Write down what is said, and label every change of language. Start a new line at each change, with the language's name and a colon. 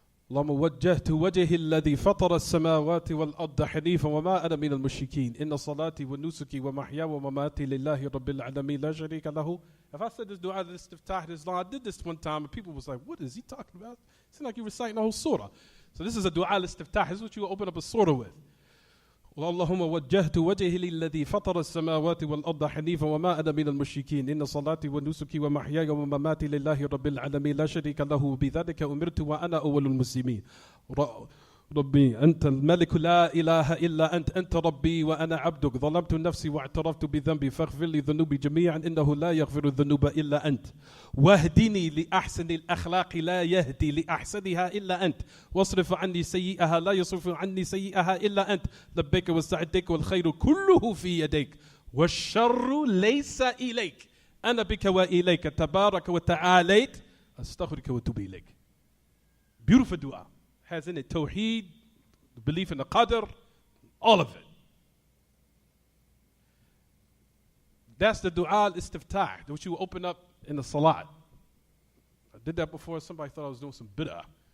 Arabic: اللهم وجهت وجهي الذي فطر السماوات والأرض حنيفا وما أنا من المشركين إن صلاتي ونسكي ومحياي ومماتي لله رب العالمين لا شريك له.
English: If I said this dua al-istiftah this long, I did this one time and people was like, what is he talking about? It seems like you're reciting the whole surah. So this is a dua al-istiftah. This is what you open up a surah with.
Arabic: اللهم وجهت وجهي للذي فطر السماوات والأرض حنيفا وما أنا من المشركين إن صلاتي ونسكي ومحياي ومماتي لله رب العالمين لا شريك له بذلك أمرت وأنا أول المسلمين ربي أنت الملك لا إله إلا أنت ربي وأنا عبدك ظلمت نفسي واعترفت بذنبي فاغفر لي ذنوبي جميعا إنه لا يغفر الذنوب إلا أنت واهدني لأحسن الأخلاق لا يهدي لأحسنها إلا أنت واصرف عني سيئها لا يصرف عني سيئها إلا أنت لبيك واستعديك والخير كله في يديك والشر ليس إليك أنا بك وإليك تبارك وتعاليت أستغفرك وأتوب إليك.
English: Beautiful dua. Has in it Tawheed, the belief in the Qadr, all of it. That's the dua al-istiftah, which you open up in the salat. I did that before. Somebody thought I was doing some bid'ah.